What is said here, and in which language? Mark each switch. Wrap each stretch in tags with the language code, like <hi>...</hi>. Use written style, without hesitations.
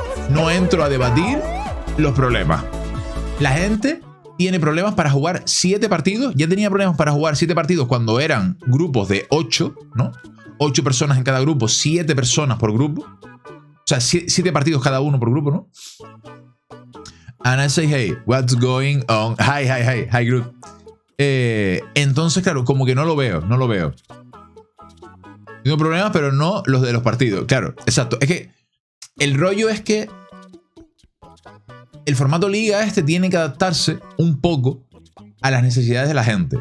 <es>No entro a debatir los problemas. La gente tiene problemas para jugar 7 partidos. Ya tenía problemas para jugar 7 partidos cuando eran grupos de 8, ¿no? 8 personas en cada grupo, 7 personas por grupo. O sea, 7 partidos cada uno por grupo, ¿no?</es> <en>And I say, hey, what's going on? Hi, Groot.</en> <es>Entonces, claro, como que no lo veo. Tengo problemas, pero no los de los partidos. Claro, exacto. Es que el rollo es que el formato liga tiene que adaptarse un poco a las necesidades de la gente.</es>